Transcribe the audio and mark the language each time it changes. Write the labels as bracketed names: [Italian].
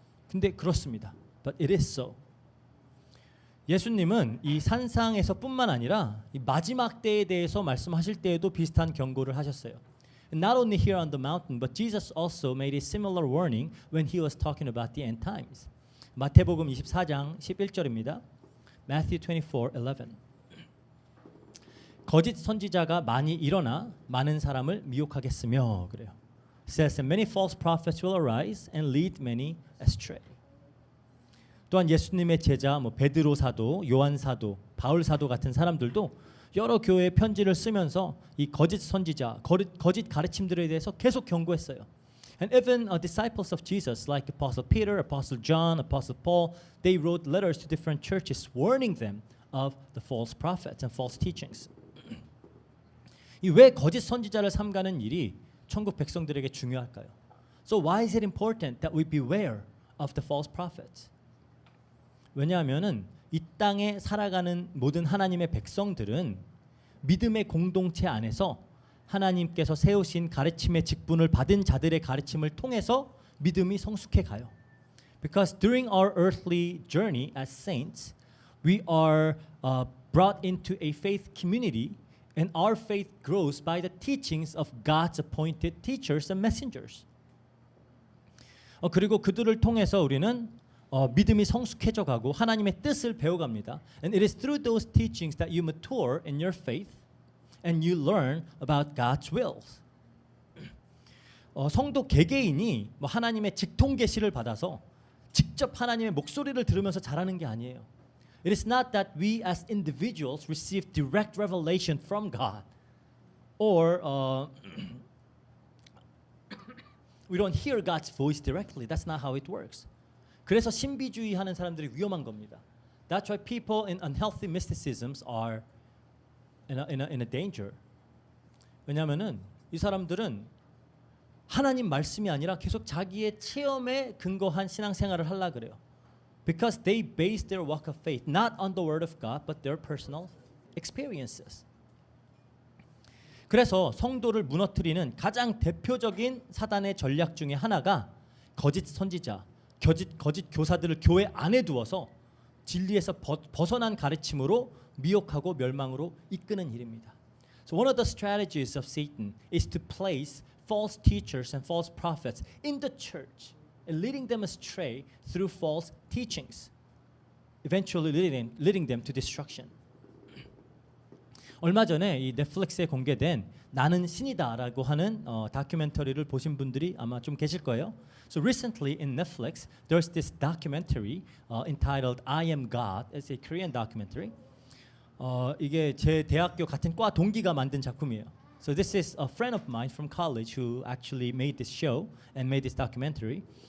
[Korean] 근데 그렇습니다. [English] But it is so. [Korean] 예수님은 이 산상에서뿐만 아니라 이 마지막 때에 대해서 말씀하실 때에도 비슷한 경고를 하셨어요. [English] Not only here on the mountain, but Jesus also made a similar warning when he was talking about the end times. [Korean] 마태복음 24장 11절입니다. [English] Matthew 24:11. [Korean] 거짓 선지자가 많이 일어나 많은 사람을 미혹하겠으며 그래요. [English] It says that many false prophets will arise and lead many astray. [Korean] 또한 예수님의 제자 베드로 사도, 요한 사도, 바울 사도 같은 사람들도 여러 교회에 편지를 쓰면서 이 거짓 선지자, 거짓 가르침들에 대해서 계속 경고했어요. [English] And even disciples of Jesus like Apostle Peter, Apostle John, Apostle Paul, they wrote letters to different churches warning them of the false prophets and false teachings. [Korean] 이 왜 거짓 선지자를 삼가는 일이 천국 백성들에게 중요할까요? [English] So why is it important that we beware of the false prophets? [Korean] 왜냐하면은 이 땅에 살아가는 모든 하나님의 백성들은 믿음의 공동체 안에서 하나님께서 세우신 가르침의 직분을 받은 자들의 가르침을 통해서 믿음이 성숙해 가요. [English] Because during our earthly journey as saints, we are brought into a faith community, and our faith grows by the teachings of God's appointed teachers and messengers. [Korean] 그리고 그들을 통해서 우리는 믿음이 성숙해져 가고 하나님의 뜻을 배워갑니다. [English] And it is through those teachings that you mature in your faith and you learn about God's wills. [Korean] 성도 개개인이 뭐 하나님의 직통 계시를 받아서 직접 하나님의 목소리를 들으면서 자라는 게 아니에요. [English] It is not that we as individuals receive direct revelation from God or we don't hear God's voice directly. That's not how it works. [Korean] 그래서 신비주의 하는 사람들이 위험한 겁니다. [English] That's why people in unhealthy mysticisms are in a danger. [Korean] 왜냐하면은 이 사람들은 하나님 말씀이 아니라 계속 자기의 체험에 근거한 신앙생활을 하려 그래요. [English] Because they base their walk of faith not on the word of God but their personal experiences. [Korean] 그래서 성도를 무너뜨리는 가장 대표적인 사단의 전략 중에 하나가 거짓 선지자, 거짓 교사들을 교회 안에 두어서 진리에서 벗어난 가르침으로 미혹하고 멸망으로 이끄는 일입니다. [English] So one of the strategies of Satan is to place false teachers and false prophets in the church and leading them astray through false teachings, eventually leading them to destruction. [Korean] 얼마 전에 이 넷플릭스에 공개된 나는 신이다라고 하는 다큐멘터리를 보신 분들이 아마 좀 계실 거예요. [English] So recently in Netflix, there's this documentary entitled I Am God. It's a Korean documentary. [Korean] 이게 제 대학교 같은 과 동기가 만든 작품이에요. [English] So this is a friend of mine from college who actually made this show and made this documentary.